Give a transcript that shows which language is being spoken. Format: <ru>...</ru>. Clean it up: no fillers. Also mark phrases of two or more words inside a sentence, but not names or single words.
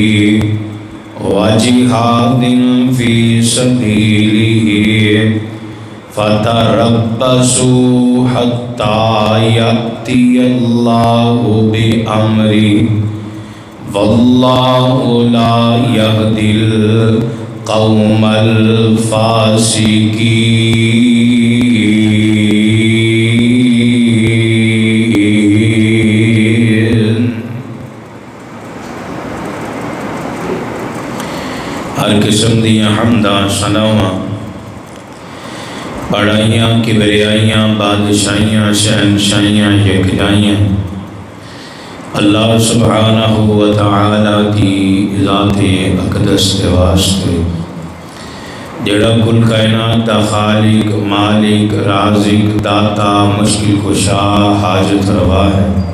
<ar>وجهاد في سبيله فتربصوا حتى يأتي الله بأمره والله لا يهدي القوم الفاسقين.</ar> <pa>ہر قسم دیاں حمداں ثناواں بڑائیاں کبریائیاں بادشاہیاں شہنشاہیاں یکجائیاں اللہ سبحانہ وتعالی</pa> <ur>کی ذات اقدس کے واسطے</ur> <pa>جڑا کل کائنات دا خالق مالک رازق داتا مشکل کشا حاجت روا ہے.</pa>